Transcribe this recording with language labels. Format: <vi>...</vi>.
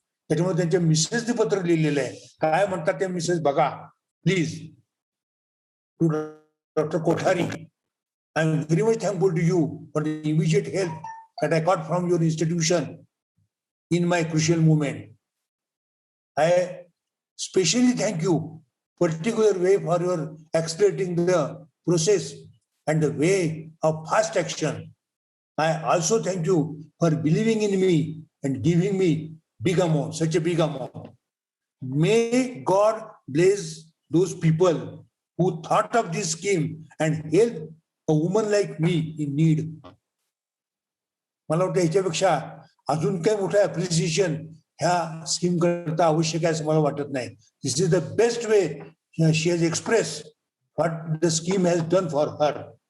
<mr>त्याच्यामुळे त्यांच्या मिसेसने पत्र लिहिलेलं आहे. काय म्हणतात त्या मिसेस बघा please.</mr> <en>To doctor Kothari, I am very much thankful to you for the immediate help that I got from your institution in my crucial moment. I specially thank you, particular way for your accelerating the process and the way of fast action. I also thank you for believing in me and giving me big amount, such a big amount. May God bless those people who thought of this scheme and help a woman like me in need.</en> <mr>मला वाटतं ह्याच्यापेक्षा अजून काही मोठं appreciation ह्या scheme करता आवश्यक आहे असं मला वाटत नाही.</mr> <en>This is the best way she has express what the scheme has done for her.</en>